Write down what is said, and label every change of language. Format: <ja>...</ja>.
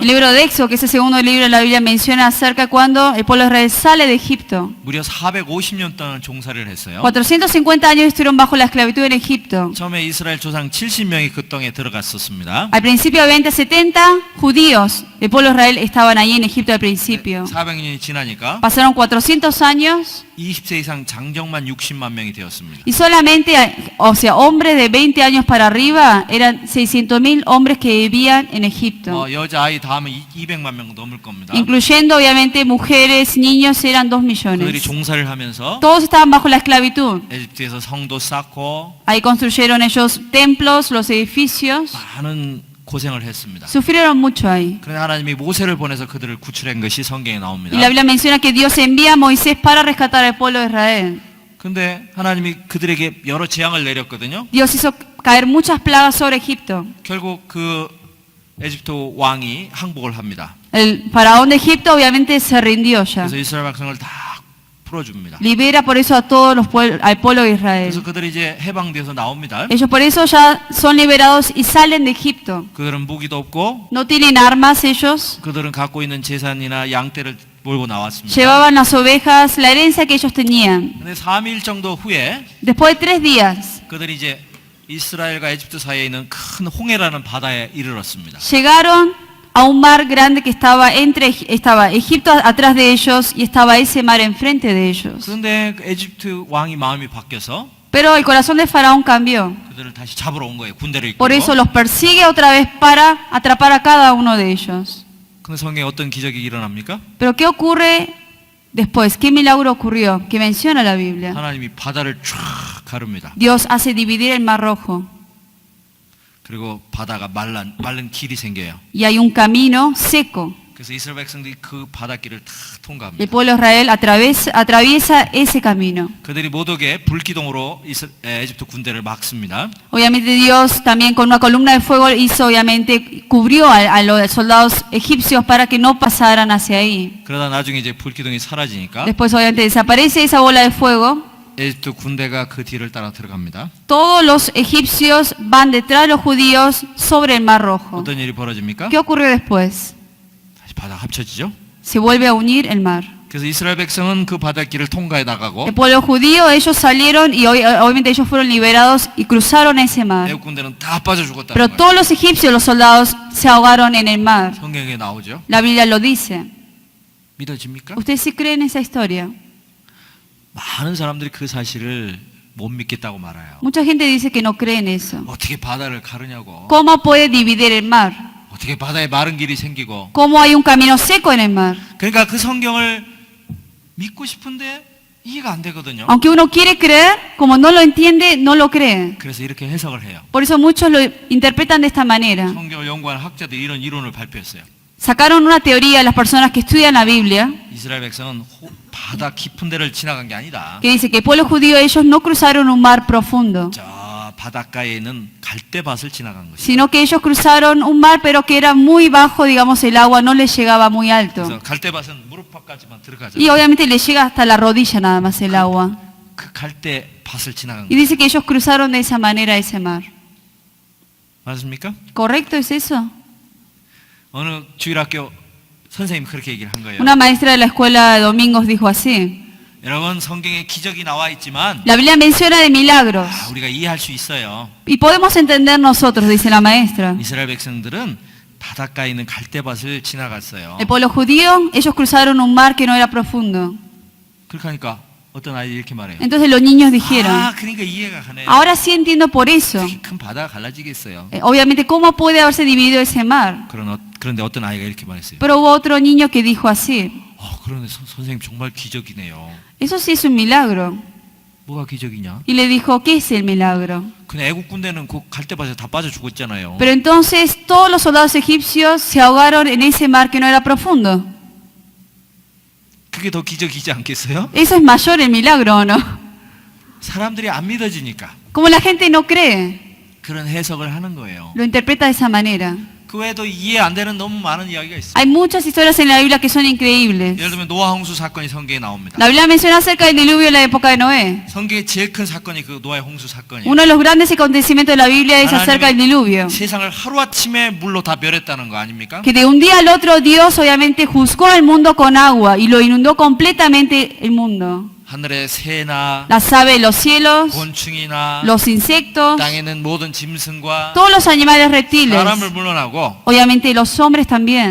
<es>el libro de Éxodo, que es el segundo libro de la Biblia, menciona acerca de cuando el pueblo de Israel sale de Egipto.</es> <ko>무려 450년 동안 종살이를 했어요.</ko> <es>450 años estuvieron bajo la esclavitud en Egipto.</es> <ko>처음에 이스라엘 조상 70명이 그 땅에 들어갔었습니다.</ko> <es>Al principio había 70 judíos. El pueblo de Israel estaban ahí en Egipto al principio.</es> <ko>400년이 지나니까</ko> <es>Pasaron 400 años</es> <ko>20세 이상 장정만 60만 명이 되었습니다.</ko> <es>y solamente, o sea, hombres de 20 años para arriba eran 600.000 hombres que vivían en Egipto.</es> <ko>여자아이 다 하면 200만 명 넘을 겁니다.</ko> <es>Incluyendo obviamente mujeres, niños, eran 2</es> <ko>그들이</ko> <es>millones.</es> <ko>종살이를 하면서</ko> <es>Todos estaban bajo la esclavitud.</es> <ko>에집트에서 성도 쌓고</ko> <es>Ahí construyeron ellos templos, los edificios.</es> <ko>많은 고생을 했습니다.</ko> <es>Sufrieron mucho ahí.</es> <ko>그런데 하나님이 모세를 보내서 그들을 구출한 것이 성경에</ko> <es>Y</es> <ko>나옵니다.</ko> <es>la Biblia menciona que Dios envía a Moisés para rescatar al pueblo de Israel.</es> <ko>근데 하나님이 그들에게 여러 재앙을 내렸거든요.</ko> <es>Dios hizo caer muchas plagas sobre Egipto.</es> <ko>결국 그 에집트 왕이 항복을 합니다.</ko> <es>El faraón de Egipto obviamente se rindió ya.</es> <ko>그래서 이스라엘 백성을 다 풀어줍니다.</ko> <es>Libera por eso a todos los al pueblo de Israel.</es> <ko>그래서 그들이 이제 해방되어서 나옵니다.</ko> <es>Ellos por eso ya son liberados y salen de Egipto.</es> <ko>그들은 무기도 없고</ko> <es>No tienen armas ellos.</es> <ko>그들은 갖고 있는 재산이나 양떼를 몰고 나왔습니다.</ko> <es>Llevaban las ovejas, la herencia que ellos tenían.</es> <ko>근데 3일 정도 후에</ko> <es>Después de 3 días,</es> <ko>그들이 이제 이스라엘과 에집트 사이에 있는 큰 홍해라는 바다에 이르렀습니다.</ko> <es>llegaron a un mar grande que estaba estaba Egipto atrás de ellos y estaba ese mar enfrente de ellos.</es> <ko>그런데 그 에집트 왕이 마음이 바뀌어서</ko> <es>Pero el corazón de Faraón cambió.</es> <ko>그들을 다시 잡으러 온 거예요. 군대를</ko> <es>Por eso</es> <ko>이끌고.</ko> <es>los persigue otra vez para atrapar a cada uno de ellos.</es> <ko>근데 성경에 어떤 기적이 일어납니까?</ko> <es>Pero ¿qué ocurre después? ¿Qué milagro ocurrió? Que menciona la Biblia.</es> <ko>하나님이 바다를 쫙 가릅니다.</ko> <es>Dios hace dividir el Mar Rojo</es> <ko>그리고 바다가 마른 길이 생겨요.</ko> <es>y hay un camino seco.</es> <ko>그래서 이스라엘 백성들이 그 바닷길을 다</ko> <es>El</es> <ko>통과합니다.</ko> <es>pueblo de Israel atraviesa ese camino.</es> <ko>그들이 못 오게 불기둥으로 에집트 군대를 막습니다.</ko> <es>Obviamente Dios también con una columna de fuego hizo, obviamente, cubrió a los soldados egipcios para que no pasaran hacia ahí.</es> <ko>그러다 나중에 이제 불기둥이 사라지니까</ko> <es>Después obviamente desaparece esa bola de fuego.</es> <ko>에집트 군대가 그 뒤를 따라 들어갑니다.</ko> <es>Todos los egipcios van detrás de los judíos sobre el Mar Rojo.</es> <ko>어떤 일이 벌어집니까?</ko> <es>¿Qué ocurrió después?</es> <ko>다시 바다 합쳐지죠.</ko> <es>Se vuelve a unir el mar.</es> <ko>그래서 이스라엘 백성은 그 바닷길을 통과해 나가고</ko> <es>El pueblo judío, ellos salieron y obviamente ellos fueron liberados y cruzaron ese mar.</es> <ko>애국 군대는 다 빠져 죽었다는</ko> <es>Pero</es> <ko>거예요.</ko> <es>todos los egipcios, los soldados, se ahogaron en el mar.</es> <ko>성경에 나오죠.</ko> <es>La Biblia lo dice.</es> <ko>믿어집니까?</ko> <es>¿Ustedes sí creen esa historia?</es> <ko>많은 사람들이 그 사실을 못 믿겠다고 말아요.</ko> <es>Mucha gente dice que no cree en eso.</es> <ko>어떻게 바다를 가르냐고.</ko> <es>¿Cómo puede dividir el mar?</es> <ko>어떻게 바다에 마른 길이 생기고.</ko> <es>¿Cómo hay un camino seco en el mar?</es> <ko>그러니까 그 성경을 믿고 싶은데 이해가 안 되거든요.</ko> <es>Aunque uno quiere creer, como no lo entiende, no lo cree.</es> <ko>그래서 이렇게 해석을 해요.</ko> <es>Por eso muchos lo interpretan de esta manera.</es> <ko>성경을 연구하는 학자들이 이런 이론을 발표했어요.</ko> <es>Sacaron una teoría las personas que estudian la Biblia</es> <ko>이스라엘 백성은 바다 깊은 데를 지나간 게 아니다.</ko> <es>que dice que el pueblo judío ellos no cruzaron un mar profundo,</es> <ko>저 바닷가에 있는 갈대밭을 지나간 것이죠.</ko> <es>sino que ellos cruzaron un mar pero que era muy bajo, digamos el agua no les llegaba muy alto.</es> <ko>그래서 갈대밭은 무릎팍까지만 들어가죠.</ko> <es>Y obviamente les llega hasta la rodilla nada más el agua.</es> <ko>그 갈대밭을 지나간</ko> <es>Y</es> <ko>거예요.</ko> <es>dice que ellos cruzaron de esa manera ese mar.</es> <ko>맞습니까?</ko> <es>¿Correcto es eso?</es> <ko>어느 주일학교 선생님이 그렇게 얘기를 한 거예요.</ko> <es>Una maestra de la escuela de domingos dijo así.</es> <ko>여러분 성경에 기적이 나와 있지만</ko> <es>La Biblia menciona de milagros</es> <ko>우리가 이해할 수 있어요.</ko> <es>y podemos entender nosotros, dice la maestra.</es> <ko>이스라엘 백성들은 바닷가에 있는 갈대밭을 지나갔어요.</ko> <es>El pueblo judío, ellos cruzaron un mar que no era profundo.</es> <ko>그렇게 하니까 어떤 아이들이 이렇게 말해요.</ko> <es>Entonces los niños dijeron,</es> <ko>그러니까 이해가 가네.</ko> <es>ahora sí entiendo por eso.</es> <ko>그렇게 큰 바다가 갈라지겠어요.</ko> <es>Obviamente, ¿cómo puede haberse dividido ese mar?</es> <ko>그런데 어떤 아이가 이렇게 말했어요.</ko> <es>Pero hubo otro niño que dijo así,</es> <ko>그런데 선생님 정말 기적이네요.</ko> <es>eso sí es un milagro.</es> <ko>뭐가 기적이냐?</ko> <es>Y le dijo, ¿qué es el milagro?</es> <ko>근데 애국 군대는 그 갈대밭에 다 빠져 죽었잖아요.</ko> <es>Pero entonces todos los soldados egipcios se ahogaron en ese mar que no era profundo.</es> <ko>그게 더 기적이지 않겠어요?</ko> <es>Eso es mayor el milagro, ¿o no?</es> <ko>사람들이 안 믿어지니까</ko> <es>Como la gente no cree,</es> <ko>그런 해석을 하는 거예요.</ko> <es>lo interpreta de esa manera.</es> <ko>그 외에도 이해 안 되는 너무 많은 이야기가 있어요.</ko> <es>Hay muchas historias en la Biblia que son increíbles.</es> <ko>예를 들면 노아 홍수 사건이 성경에 나옵니다.</ko> <es>La Biblia menciona acerca del diluvio en la época de Noé.</es> <ko>성경의 제일 큰 사건이 그 노아의 홍수 사건이에요.</ko> <es>Uno de los grandes acontecimientos de la Biblia es acerca del diluvio.</es> <ko>세상을 하루아침에 물로 다 멸했다는 거 아닙니까?</ko> <es>Que de un día al otro Dios obviamente juzgó al mundo con agua y lo inundó completamente el mundo.</es> <ko>하늘의 새나</ko> <es>Las aves de los cielos,</es> <ko>곤충이나</ko> <es>los insectos,</es> <ko>땅에 있는 모든 짐승과</ko> <es>todos los animales reptiles,</es> <ko>사람을 물러나고</ko> <es>obviamente los hombres también.</es>